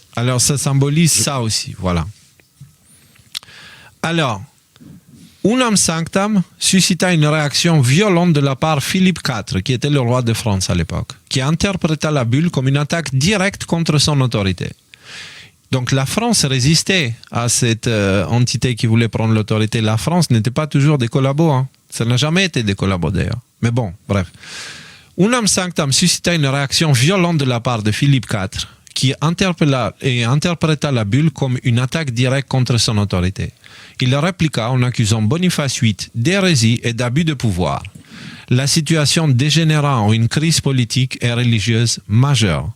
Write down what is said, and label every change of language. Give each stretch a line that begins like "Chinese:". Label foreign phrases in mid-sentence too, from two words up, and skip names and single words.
French: Alors, ça symbolise ça aussi, voilà. Alors, Unam Sanctam suscita une réaction violente de la part Philippe IV, qui était le roi de France à l'époque, qui interpréta la bulle comme une attaque directe contre son autorité. Donc la France résistait à cette entité qui voulait prendre l'autorité. La France n'était pas toujours des collabos. Hein. Ça n'a jamais été des collabos d'ailleurs. Mais bon, bref. Unam Sanctam suscita une réaction violente de la part de Philippe IV qui interpréta la bulle comme une attaque directe contre son autorité. Il répliqua en accusant Boniface VIII d'hérésie et d'abus de pouvoir. La situation dégénéra en une crise politique et religieuse majeure.